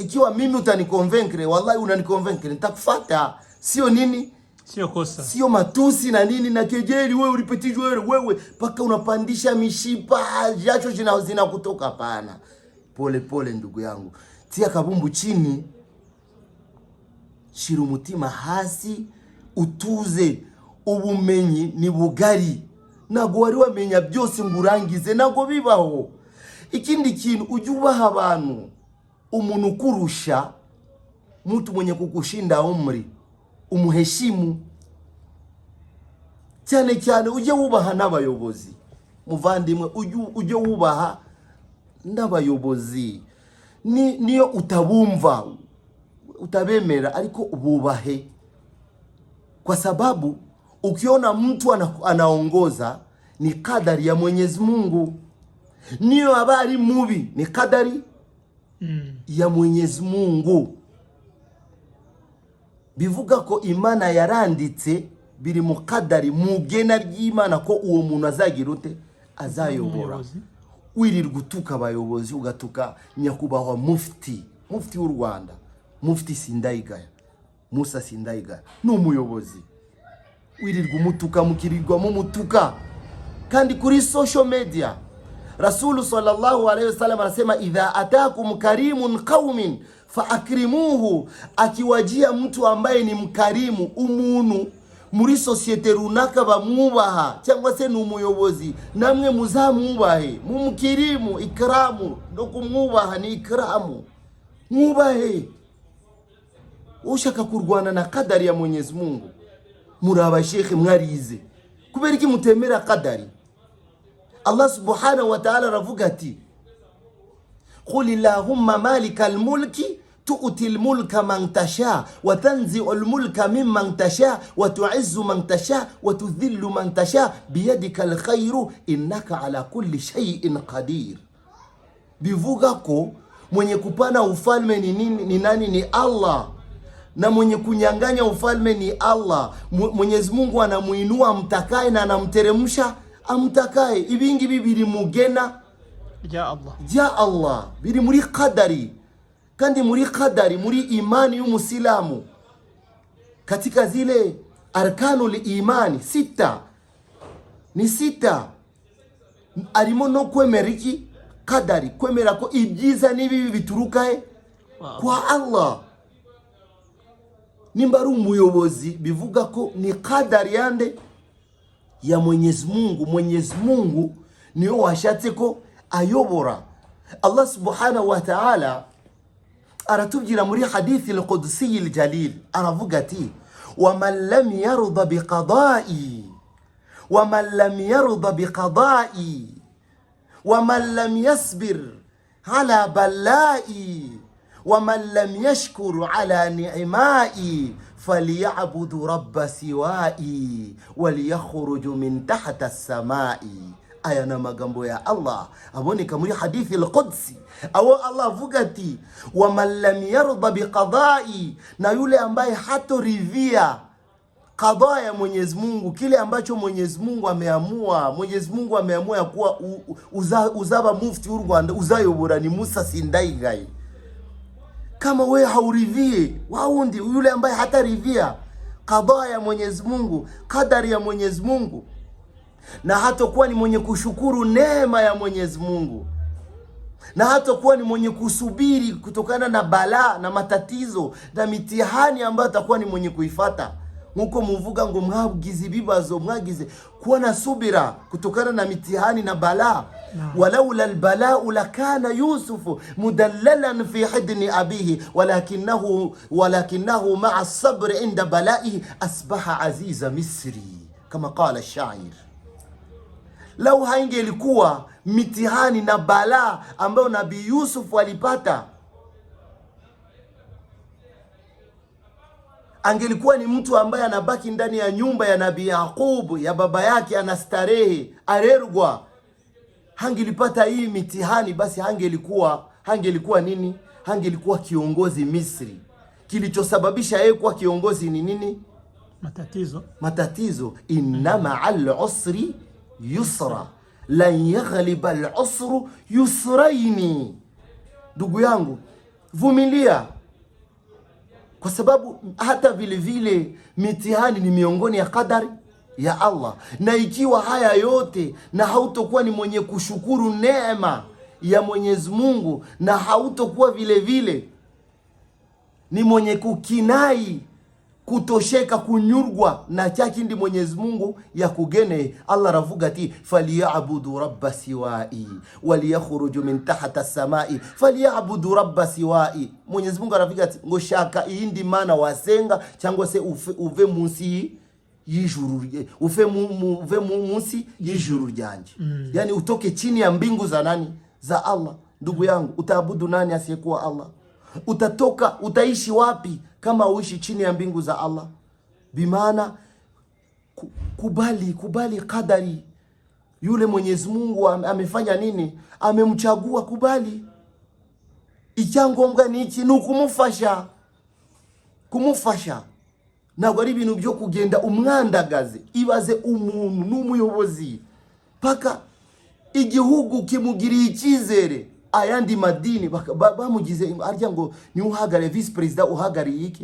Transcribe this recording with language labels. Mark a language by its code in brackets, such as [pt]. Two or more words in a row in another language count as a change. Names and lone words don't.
[sw] Ikiwa mimi utaniconvaincre, wallahi unaniconvaincre, nitakufuata. Sio nini, sio kosa, sio matusi na nini na kejeli. Wewe ulipetijwe wewe paka unapandisha mishipa, jasho zina kutoka. Hapana. Pole pole ndugu yangu, tia kabumbu chini, [rw] shira umutima hasi, utuze. Ubumenyi ni bugari, nago wari wamenya byose ngurangize, nago bibaho. Ikindi kintu ujubaha abantu, umuntu kurusha, [sw] mtu mwenye kukushinda umri umuheshimu cyane. [rw] Uje wubaha n'abayobozi muvandimwe, uje wubaha n'abayobozi. Niyo utabumva utabemera, ariko ububahe, [sw] kwa sababu ukiona mtu anaongoza ni kadari ya Mwenyezi Mungu. [rw] Niyo abari mubi ni kadari ya Mwenyezi Mungu. Bivuga ko Imana yaranditse biri mu kadari, mugena ry'Imana ko uwo muntu azagira ute, azayobora. Wirirwa utuka abayobozi, ugatuka nyakubahwa mufti w'u Rwanda, Mufti Sindayigaya, Musa Sindayigaya ni umuyobozi. Wirirwa umutuka, mukirirwa mutuka. Kandi kuri [en] social media [ar] رسول صلى الله عليه وسلم [sw] anasema [ar] إذا أتاكم كريم قوم فأكرموه, [sw] akiwajia mtu ambaye ni mkarimu [rw] umuntu muri societe runaka bamwubaha cyangwa se ni umuyobozi, namwe muzamubahe, mumukirimu. Ikramu ndo kumwubaha ni ikramu, mwubahe. Ushaka kurwana na kadari ya Mwenyezi Mungu, muri abashekhe mwarize kubera iki mutemera kadari? [ar] الله سبحانه وتعالى [rw] ravuga ati [ar] قل اللهم مالك الملك تؤتي الملك من تشاء وتنزع الملك ممن تشاء وتعز من تشاء وتذل من تشاء بيدك الخير إنك على كل شيء قدير. [sw] Bivuga ko mwenye kupana ufalme ni nani? Ni Allah. Na mwenye kunyanganya ufalme ni Allah. Mwenyezi Mungu anamuinua mtakaye na anamteremsha amtakaye. [rw] Ibingi bibiri mugena ja Allah biri muri qadari. Kandi muri qadari, muri imani y'umusilamu, [sw] katika zile arkanul imani sita, [rw] ni sita, arimo no kwemera iki qadari, kwemera ko ibyiza n'ibibi bituruka kwa Allah. Nimba ari umuyobozi bivuga ko ni qadari yande ya Mwenyezi Mungu. Mwenyezi Mungu niyo washatse ko ayobora. [ar] الله سبحانه وتعالى [rw] aratubwira muri hadithi [ar] القدسي الجليل, [rw] aravuga ati [ar] وَمَنْ لَمْ يَرْضَ بِقَضَائِي وَمَنْ لَمْ يَرْضَ بِقَضَائِي وَمَنْ لَمْ يَصْبِرْ عَلَى بَلَائِي وَمَنْ لَمْ يَشْكُرْ عَلَى نِعْمَائِي فَلْيَعْبُدْ رَبَّ سِوَائِي وَلْيَخْرُجْ مِنْ تَحْتَ السَّمَاءِ. [rw] Aya na magambo ya Allah aboneka muri hadithi [sw] al-Qudsi, au [rw] Allah avuga ati [ar] ومن لم يرض بقضائي, [sw] na yule ambaye hatoridhia qada ya Mwenyezi Mungu, kile ambacho Mwenyezi Mungu ameamua. Mwenyezi Mungu ameamua ya kuwa [rw] uzaba mufti w'u Rwanda uzayobora [sw] ni Musa Sindaigai. Kama we hauridhie waundi, yule ambaye hataridhia qada ya Mwenyezi Mungu, qadari ya Mwenyezi Mungu, na hatakuwa ni mwenye kushukuru neema ya Mwenyezi Mungu, na hatakuwa ni mwenye kusubiri kutokana na balaa na matatizo na mitihani ambayo atakuwa ni mwenye kuifata, [rw] nkuko muvuga ngo mwabwize bibazo, mwagize [sw] kuwa na subira kutokana na mitihani na balaa. [ar] ولولا البلاء لكان يوسف مدللا في حضن أبيه ولكنه مع الصبر عند بلائه أصبح عزيز مصر كما قال الشاعر. [sw] Lau haingelikuwa mitihani na balaa ambayo Nabii Yusuf alipata, angelikuwa ni mtu ambaye anabaki ndani ya nyumba ya Nabii Yaqubu ya baba yake, anastarehe arerwa. Hangelipata hii mitihani, basi hangelikuwa nini? Hangelikuwa kiongozi Misri. Kilichosababisha yeye kuwa kiongozi ni nini? Matatizo. [ar] إن مع العسر يسرا لن يغلب العسر يسرين. [sw] Ndugu yangu, vumilia, kwa sababu hata vile vile mitihani ni miongoni ya kadari ya Allah. Na ikiwa haya yote na hautokuwa ni mwenye kushukuru neema ya Mwenyezi Mungu, na hautokuwa vile vile ni mwenye kukinai kutosheka [rw] kunyurwa na chaki ndi [sw] Mwenyezi Mungu ya kugene, Allah [rw] ravuga ati [ar] فليعبد ربا سوائي وليخرج من تحت السماء فليعبد ربا سوائي. [rw] Mwenyezi Mungu aravuga ati ngo shaka indi mana wasenga cyangwa se uve munsi y'ijuru, uve munsi y'ijuru ryanje. [sw] Yani utoke chini ya mbingu za nani? Za Allah. Ndugu yangu, utaabudu nani asiyekuwa Allah? Utaishi wapi kama uishi chini ya mbingu za Allah? Bimaana kubali kadari. Yule Mwenyezi Mungu amefanya nini? Amemchagua, kubali. [rw] Icyangombwa ni iki? Ni kumufasha. Ntabwo ari ibintu byo kugenda umwandagaze. Ibaze umuntu n'umuyobozi paka igihugu kimugiriye icyizere, ayandi madini bamugize arya ngo ni uhagare [en] vice president, [rw] uhagariye iki?